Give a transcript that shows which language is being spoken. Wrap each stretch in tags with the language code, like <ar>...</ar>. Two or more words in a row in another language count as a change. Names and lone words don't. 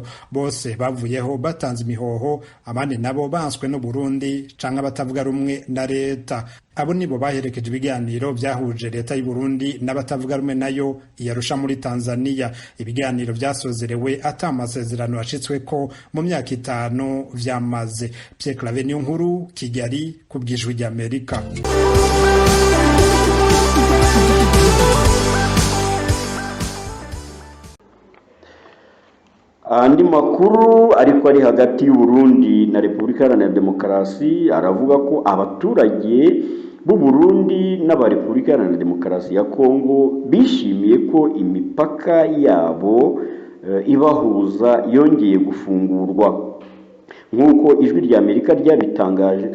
<rn>Bose bavuyeho batanze imihoho, abandi nabo banswe no Burundi canke batavuga rumwe na leta. Abo nibo baherekeje ibiganiro vyahuje leta y'u Burundi n'abatavuga rumwe nayo iyarusha muri Tanzania. Ibiganiro vyasozerewe ata amasezerano yashitsweko mu myaka 5 vyamaze. Pierre Claver Niyonkuru, Kigali, kubw'Ijwi ry'Amerika.</rn> <rw>Andi makuru ariko ari hagati y'u Burundi na Repubulika Iharanira Demokarasi aravuga ko abaturage b'u Burundi n'aba Repubulika Iharanira Demokarasi ya Kongo bishimiye ko imipaka yabo ibahuza yongeye gufungurwa nk'uko Ijwi ry'Amerika ryabitangaje.</rw>